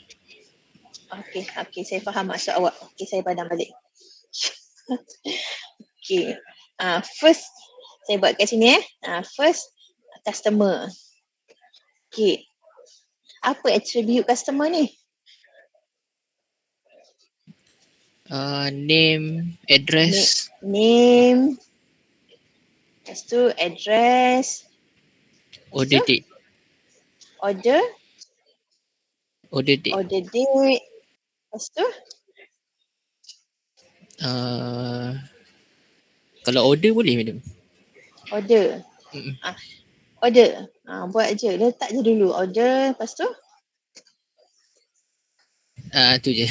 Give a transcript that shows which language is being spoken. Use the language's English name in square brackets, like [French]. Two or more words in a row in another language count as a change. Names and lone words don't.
[Malay] Okay, saya faham maksud awak. Okay, saya padam balik. Okay, first saya buat kat sini [English] first customer. [Malay] Okay, apa [English] attribute customer [Malay] ni? [English] Name, address. Name. [Malay] Lepas tu address. [English] Order date. Order Order date. Order date. [Malay] Lepas tu? Kalau order boleh, madam? Order. Order. Buat je. Letak je dulu. Order. Lepas tu? Tu je.